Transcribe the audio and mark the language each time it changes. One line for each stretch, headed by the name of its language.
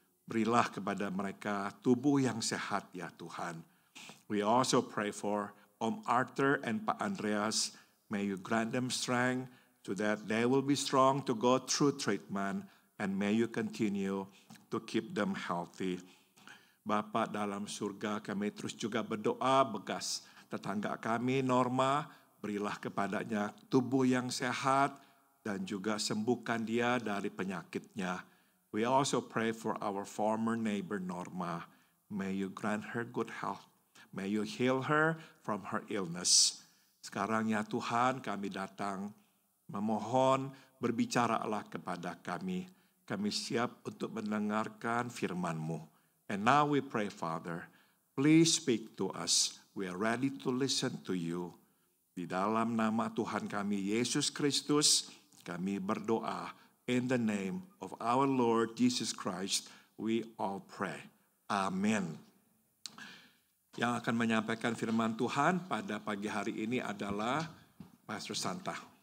Indonesian: Berilah kepada mereka tubuh yang sehat, ya Tuhan.
English: We also pray for Om Arthur and Pak Andreas. May you grant them strength so that they will be strong to go through treatment. And may you continue to keep them healthy.
Indonesian: Bapa dalam surga, kami terus juga berdoa bekas tetangga kami Norma, berilah kepadanya tubuh yang sehat dan juga sembuhkan dia dari penyakitnya.
English: We also pray for our former neighbor Norma. May you grant her good health. May you heal her from her illness.
Indonesian: Sekarang ya Tuhan, kami datang memohon, berbicaralah kepada kami. Kami siap untuk mendengarkan firman-Mu.
English: And now we pray, Father, please speak to us. We are ready to listen to you.
Indonesian: Di dalam nama Tuhan kami, Yesus Kristus, kami berdoa.
English: In the name of our Lord Jesus Christ, we all pray. Amen.
Indonesian: Yang akan menyampaikan firman Tuhan pada pagi hari ini adalah Pastor Santa.